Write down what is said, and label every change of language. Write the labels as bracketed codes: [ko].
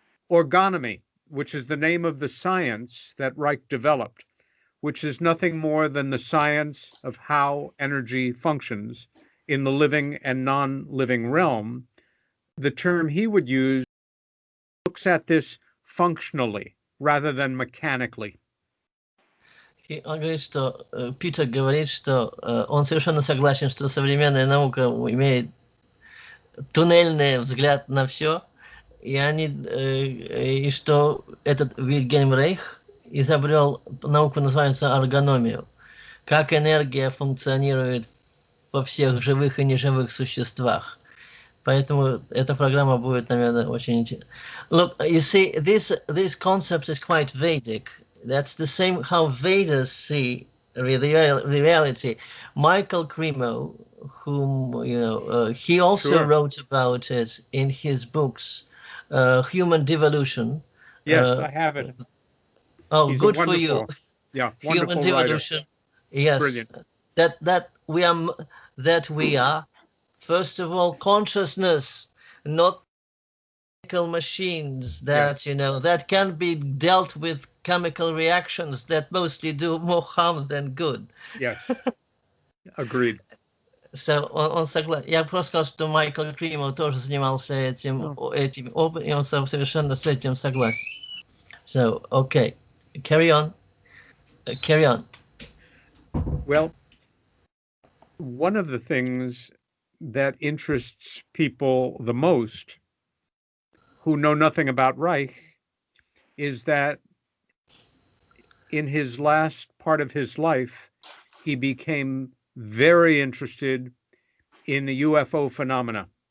[en] Orgonomy, which is the name of the science that Reich developed, which is nothing more than the science of how energy functions in the living and non-living realm. The term he would use looks at this functionally rather than mechanically. [ru] Он говорит, что Питер говорит, что он совершенно согласен, что современная наука имеет туннельный взгляд на все, и что этот Вильгельм Райх изобрел науку, называется эргономию, как энергия функционирует во всех живых и неживых существах. Поэтому эта программа будет, наверное, очень интересна. [en] Look, you see, this concept is quite Vedic. That's the same how Vedas see the reality. Michael Cremo, whom he also wrote about it in his books, Human Devolution. Yes, I have it. Oh, he's good for you. Yeah, Human Devolution. Yes, brilliant. That we are first of all consciousness, not machines that that can be dealt with chemical reactions that mostly do more harm than good. Yes, agreed. [ru] So он согласен. Я просто сказал, что Майкл Кримо тоже занимался этим опытом, и он совершенно с этим согласен. [en] So, okay, carry on. Well, one of the things that interests people the most who know nothing about Reich is that in his last part of his life, he became very interested in the UFO phenomena.